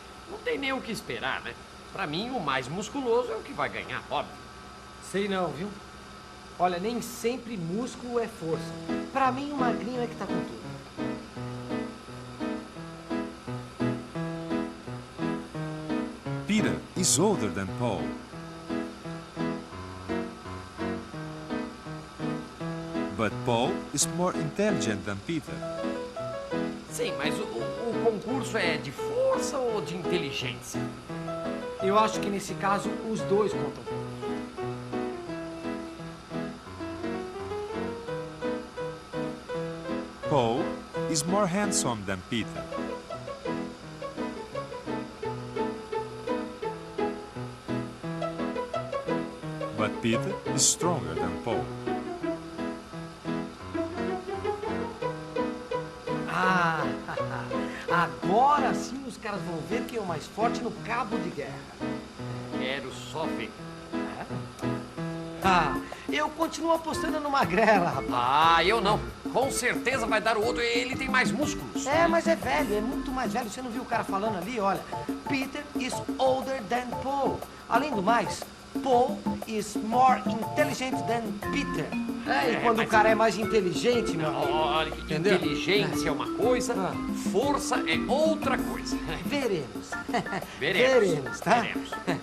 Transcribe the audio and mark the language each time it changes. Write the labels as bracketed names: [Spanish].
[Portuguese] Não tem nem o que esperar, né? Pra mim, o mais musculoso é o que vai ganhar, óbvio. Sei não, viu? Olha, nem sempre músculo é força. Pra mim, o magrinho é que tá com tudo. [English] Peter is older than Paul. But Paul is more intelligent than Peter. [Portuguese] Sim, mas o concurso é de força ou de inteligência? Eu acho que nesse caso os dois contam. [English] Paul is more handsome than Peter. But Peter is stronger than Paul. [Portuguese] Ah, agora sim os caras vão ver quem é o mais forte no cabo de guerra. Quero só ver. Ah, Eu continuo apostando no Magrela, rapaz. Ah, eu não. Com certeza vai dar o outro, ele tem mais músculos. É, mas é velho, é muito mais velho. Você não viu o cara falando ali? Olha, [English] Peter is older than Paul. [Portuguese] Além do mais, [English] Paul is more intelligent than Peter. [Portuguese] É, e quando o cara é mais inteligente, meu amigo... Olha, entendeu? inteligência é uma coisa, força é outra coisa. Veremos. Veremos. Tá? Veremos.